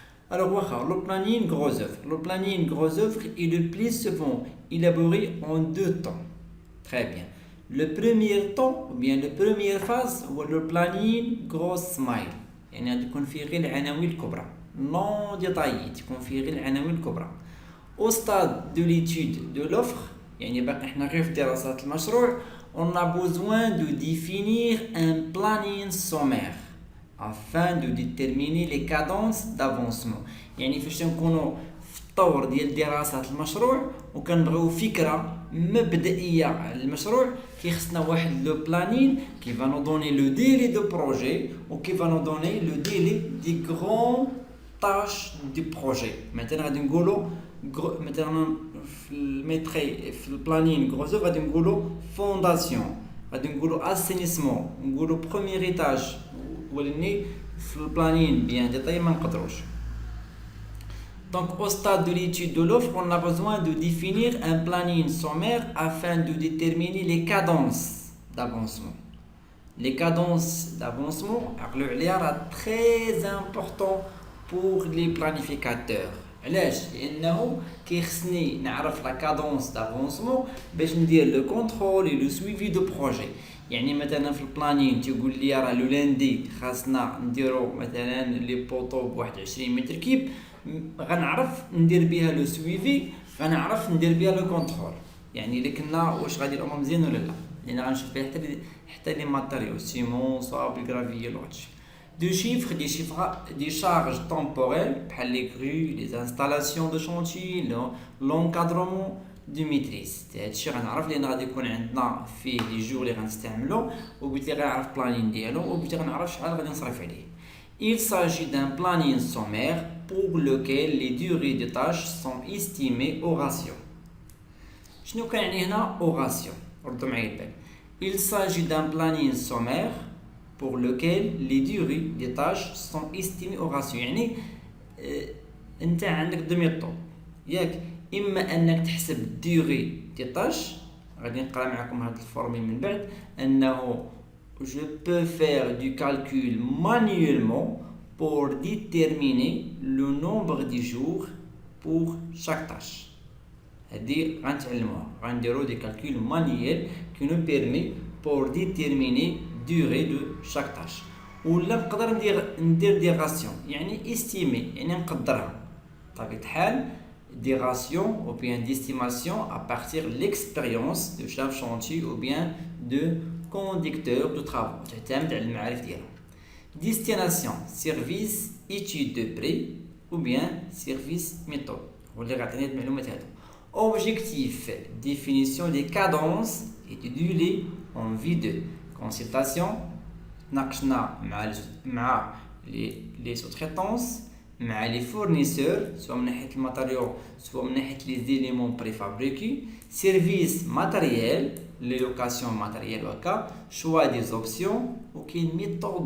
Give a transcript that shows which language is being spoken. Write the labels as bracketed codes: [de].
[fr] Alors, le planning gros œuvre. Le planning gros œuvre est le plus souvent élaboré en deux temps. Très bien. Le premier temps, ou bien la première phase, c'est le planning gros smile. [ar] يعني تكون فيه غير العناوين الكبرى. [fr] Non détaillé, [ar] تكون فيه غير العناوين الكبرى. [fr] Au stade de l'étude de l'offre, [ar] يعني باقي احنا غير في دراسة المشروع, [fr] on a besoin de définir un planning sommaire. afin de déterminer les cadences d'avancement. [ar] يعني فاش نكونوا في الطور ديال دراسة المشروع وكنبغيو فكرة مبدئية على المشروع كيخصنا واحد لو بلانين [fr] qui va nous donner le délai de projet ou qui va nous donner le délai des grandes tâches du projet. [ar] مثلا غادي نقولوا مثلا في الميتري في البلانين غروز غادي نقولوا فونداسيون غادي نقولوا اسينيسمون نقولوا بروميير ايتاج ولاني في البلانين بيان ديتاي ما نقدروش. [fr] Donc au stade de l'étude de l'offre, on a besoin de définir un planning sommaire afin de déterminer les cadences d'avancement. Les cadences d'avancement, c'est très important pour les planificateurs. [ar] علاش؟ لأنه كيخصني نعرف لا كادونس دافونسمون باش ندير لو كونترول اي لو سويفي دو بروجي. يعني مثلا في البلانين تيقول لي راه لو لاندي خاصنا نديرو مثلا لي بوطو بواحد 20 متر كيب غنعرف ندير بها لو سويفي غنعرف ندير بها لو كونترول. يعني الا كنا واش غادي الامور مزيان ولا لا لان غنشوف بها حتى لي ماتيريو سيمون صاب الكرافيي وهادشي [fr] de chiffres, des charges temporelles, les grues, les installations de chantier, l'encadrement de maîtrise. C'est-à-dire que nous avons fait les jours [ar] اللي غنستعملو وبالتالي غنعرف planning ديالو وبالتالي غنعرف شحال غادي نصرف عليه. [fr] Il s'agit d'un planning sommaire pour lequel les durées de tâches sont estimées au ratio. [ar] شنو كنعني هنا au ratio؟ ردوا معايا البال. [fr] Il s'agit d'un planning sommaire pour lequel les durées des tâches sont estimées au ratio. [ar] يعني انت عندك دو ميثود ياك اما انك تحسب ديوري دي تاش غادي نقرا معكم هاد الفورمي من بعد انه [fr] je peux faire du calcul manuellement pour déterminer le nombre de jours pour chaque tâche. [ar] هادي غنتعلموها غنديرو دي [fr] calcul manuel qui nous permet pour déterminer durée de chaque tâche. [ar] ولا نقدر ندير دي راسيون يعني استيمي يعني نقدرها بطبيعة الحال دي راسيون [fr] ou bien d'estimation à partir de l'expérience de chef chantier ou bien de conducteur de travaux [ar] تعتمد على المعارف ديالهم. [fr] destination service étude de prix ou bien service méthode [ar] هو اللي غيعطيني هاد المعلومات هادو. [fr] objectif définition des cadences et du délai en vue de consultation [ar] ناقشنا مع لي سوتريتونس مع لي فورنيسور سواء من ناحيه الماتيريو سواء من ناحيه لي زيليمون بريفابريكي سيرفيس ماتيريال لي لوكاسيون ماتيريال وهكا شوا دي زوبسيون وكاين